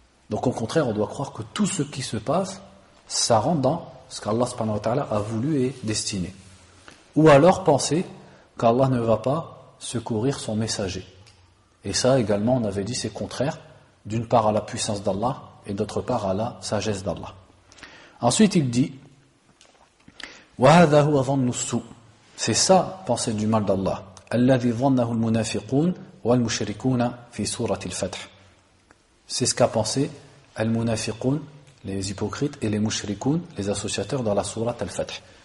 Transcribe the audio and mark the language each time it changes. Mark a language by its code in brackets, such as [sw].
[fr] Donc au contraire, on doit croire que tout ce qui se passe, ça rentre dans ce qu'Allah subhanahu wa ta'ala a voulu et destiné. Ou alors penser qu'Allah ne va pas secourir son messager. Et ça également, on avait dit, c'est contraire, d'une part à la puissance d'Allah et d'autre part à la sagesse d'Allah. Ensuite, il dit [ar] وَهَذَا هُوَ ظَنُّ السُّوءِ. [fr] C'est ça, penser du mal d'Allah. [ar] الَّذِي ظَنَّهُ الْمُنَافِقُونَ وَالْمُشْرِكُونَ فِي سُورَةِ الْفَتْحِ. [fr] C'est ce qu'a pensé al-munafiqun, les hypocrites, et les mushrikoun, les associateurs, dans la sourate Al-Fath.